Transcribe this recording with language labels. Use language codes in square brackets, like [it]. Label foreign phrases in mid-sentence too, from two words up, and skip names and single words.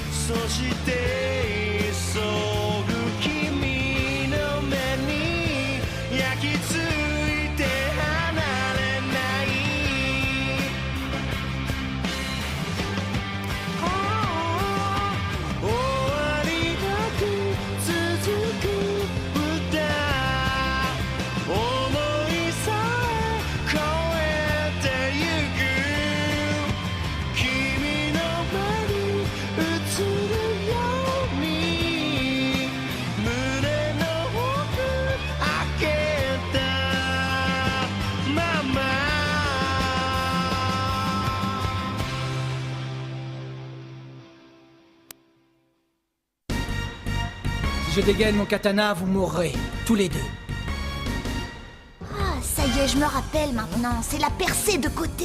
[ja] して急ぐ君の目に焼き付いて離れない終わりなく続く歌想いさえ超えてゆく君の目に映るように胸の奥開けたまま [fr] Si je dégaine mon katana, vous mourrez, tous les deux. Ah, ça y est, je me rappelle maintenant. C'est la percée de côté.